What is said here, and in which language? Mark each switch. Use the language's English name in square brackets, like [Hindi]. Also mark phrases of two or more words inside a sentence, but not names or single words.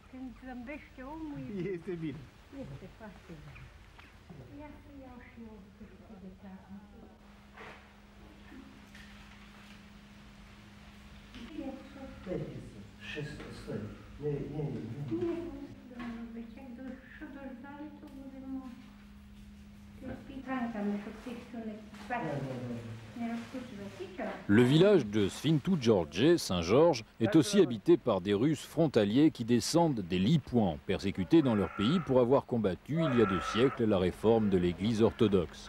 [Romanian] Când zâmbește omul, e bine. Este bine. Este foarte bine. Ia să iau și eu câte de carne. Și stai. Nu. [French] Le village de Sfintu George, Saint-Georges, est aussi habité par des Russes frontaliers qui descendent des Lipoins, persécutés dans leur pays pour avoir combattu il y a 2 siècles la réforme de l'Église orthodoxe.